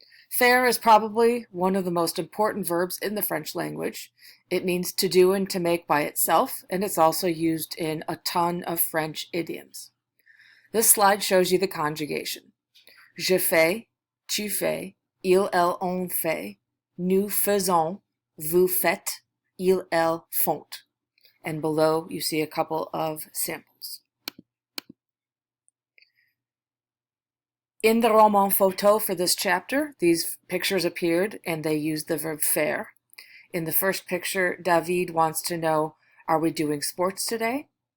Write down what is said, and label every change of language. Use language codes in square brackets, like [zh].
[en] Faire is probably one of the most important verbs in the French language. It means to do and to make by itself, and it's also used in a ton of French idioms. This slide shows you the conjugation. [fr] Je fais, tu fais, il, elle, on fait, nous faisons, vous faites, ils, elles font. [en] And below you see a couple of samples. In the roman photo for this chapter, these pictures appeared and they used the verb faire. In the first picture, David wants to know, are we doing sports today?